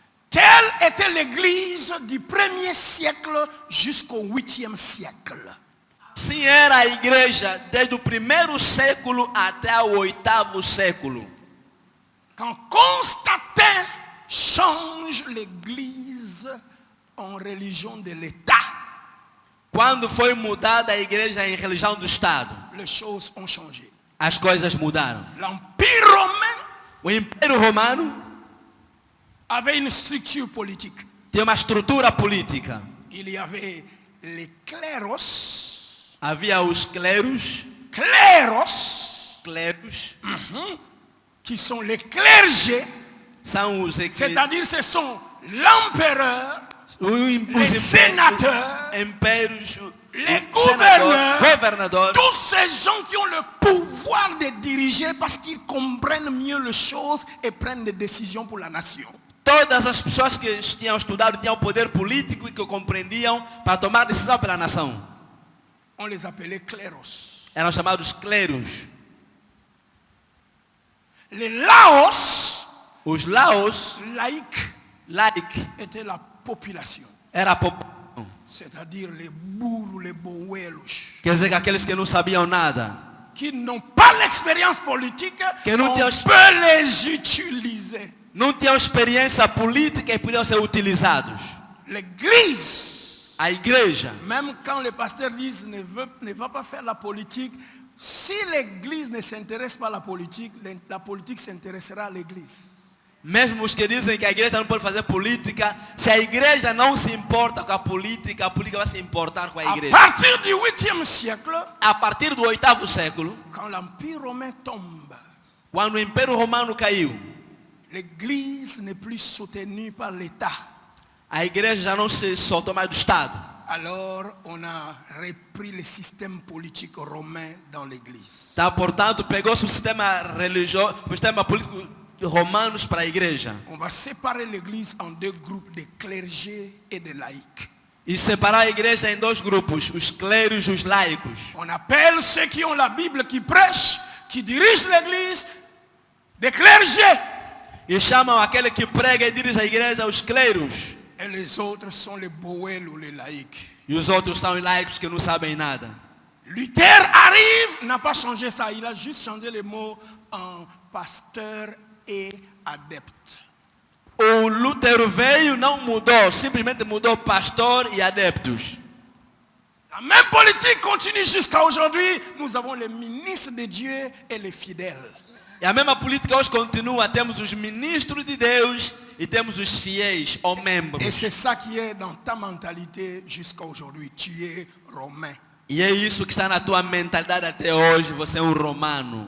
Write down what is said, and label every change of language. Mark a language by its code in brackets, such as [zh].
[fr] Telle était l'église du 1er siècle jusqu'au 8e siècle. [pt] Sim, era a igreja desde o primeiro século até o 8º século. [fr] Quand Constantin change l'église en religion de l'État, [pt] Quando foi mudada a igreja em religião do Estado, [fr] les choses ont changé. [pt] as coisas mudaram. [fr] L'Empire romain [pt] O Império Romano [fr] avait une structure politique. [pt] tinha uma estrutura política. [fr] Il y avait les cléros, [pt] Havia os cleros, [fr] cléros, [pt] cleros, [fr] qui sont les clergés, [pt] são os [fr] C'est-à-dire ce sont l'empereur, [pt] os [fr] sénateurs, [pt] impérios, [fr] les [pt] governadores, [fr] gouverneurs, tous ces gens qui ont le pouvoir de diriger parce qu'ils comprennent mieux les choses et prennent des décisions pour la nation. [pt] todas as pessoas que tinham estudado, tinham poder político e que compreendiam para tomar decisão pela nação. [fr] On les appelait cléros. [pt] Eram chamados cleros. [fr] Les laos, [pt] Os laos, [fr] laïcs, étaient la population. [pt] era a população. [fr] C'est-à-dire les bourros, les boelos, [pt] Quer dizer que aqueles que não sabiam nada, [fr] qui n'ont pas l'expérience politique, [pt] Que não [fr] on [pt] tem- [fr] peut les utiliser. [pt] não tinham experiência política e podiam ser utilizados. [fr] L'église, [pt] A igreja, [fr] même quand les pasteurs disent ne va pas faire la politique, si l'église ne s'intéresse pas à la politique s'intéressera à l'église. [pt] mesmo os que dizem que a igreja não pode fazer política, se a igreja não se importa com a política vai se importar com a [fr] À [pt] igreja. [fr] partir du 8e siècle, [pt] A partir do 8º século, [fr] quand l'Empire romain tombe, [pt] quando o Império Romano caiu, [fr] l'église n'est plus soutenue par l'État. [pt] a igreja já não se soltou mais do Estado. [fr] Alors, on a repris le système politique romain dans l'église. [pt] Tá, portanto, pegou-se o sistema religioso, o sistema político romanos para a igreja. [fr] On va séparer l'église en deux groupes, de clergés et de laïcs. [pt] E separar a igreja em dois grupos, os clérigos e os laicos. [fr] On appelle ceux qui ont la Bible, qui prêchent, qui dirigent l'église, des clergés. [pt] E chamam aquele que prega e dirige a igreja os clérigos. [fr] Et les autres sont les boels ou les laïcs. [pt] E os outros são os laicos que não sabem nada. [fr] Luther arrive, n'a pas changé ça, il a juste changé les mots en pasteur et adepte. [pt] O Lutero veio, não mudou, simplesmente mudou pastor e adeptos. [fr] La même politique continue jusqu'à aujourd'hui. Nous avons les ministres de Dieu et les fidèles. [pt] E a mesma política hoje continua, temos os ministros de Deus e temos os fiéis ou membros. [fr] Et c'est ça qui est dans ta mentalité jusqu'à aujourd'hui. Tu es romain. [pt] E é isso que está na tua mentalidade até hoje, você é um romano.